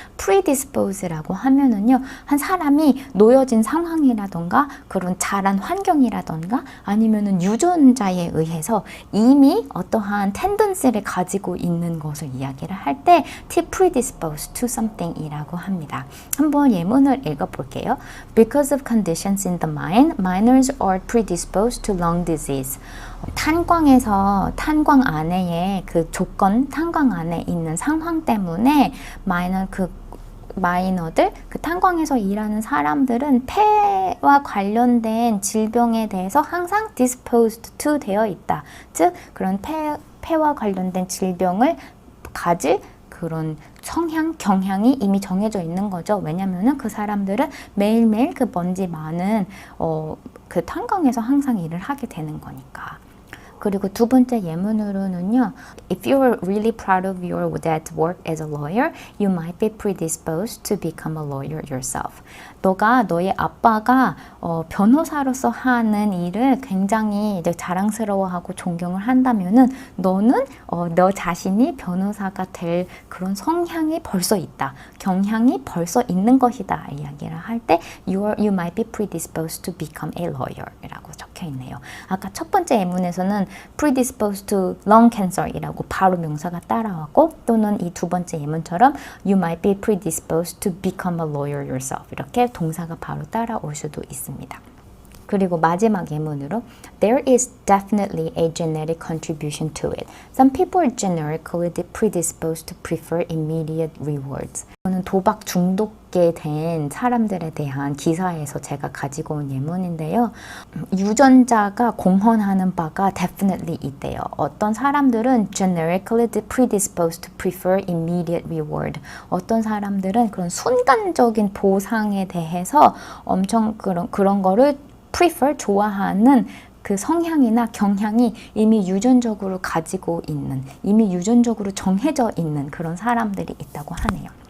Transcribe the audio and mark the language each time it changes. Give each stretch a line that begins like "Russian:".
Korean: predispose라고 하면은요, 한 사람이 놓여진 상황이라던가 그런 자란 환경이라던가 아니면은 유전자에 의해서 이미 어떠한 텐던시를 가지고 있는 것을 이야기를 할 때
English: predisposed to something
Korean: 이라고 합니다. 한번 예문을 읽어볼게요.
English: Because of conditions in the mind, miners are predisposed to lung disease.
Korean: 탄광에서 탄광 안에의 그 조건, 탄광 안에 있는 상황 때문에 마이너 그 마이너들, 그 탄광에서 일하는 사람들은 폐와 관련된 질병에 대해서 항상 disposed to 되어 있다. 즉 그런 폐와 관련된 질병을 가질 그런 성향, 경향이 이미 정해져 있는 거죠. 왜냐면은 그 사람들은 매일매일 그 먼지 많은 그 탄광에서 항상 일을 하게 되는 거니까. 그리고 두 번째 예문으로는요.
English: If you're really proud of your dad's work as a lawyer, you might be predisposed to become a lawyer yourself.
Korean: 너가 너의 아빠가 변호사로서 하는 일을 굉장히 자랑스러워하고 존경을 한다면은 너는 너 자신이 변호사가 될 그런 성향이 벌써 있다. 경향이 벌써 있는 것이다. 이야기를 할 때
English: you might be predisposed to become a lawyer
Korean: 이라고 적혀 있네요. 아까 첫 번째 예문에서는
English: predisposed to lung cancer
Korean: 이라고 바로 명사가 따라왔고 또는 이 두 번째 예문처럼
English: you might be predisposed to become a lawyer yourself
Korean: 이렇게 동사가 바로 따라올 수도 있습니다.
English: 그리고 마지막 예문으로 There is definitely a genetic contribution to it. Some people are generically predisposed to prefer immediate rewards.
Korean: 저는 도박 중독게 된 사람들에 대한 기사에서 제가 가지고 온 예문인데요. 유전자가 공헌하는 바가 definitely 있대요. 어떤 사람들은
English: generically predisposed to prefer immediate reward.
Korean: 어떤 사람들은 그런 순간적인 보상에 대해서 엄청 그런 거를 prefer, 좋아하는 그 성향이나 경향이 이미 유전적으로 가지고 있는, 이미 유전적으로 정해져 있는 그런 사람들이 있다고 하네요.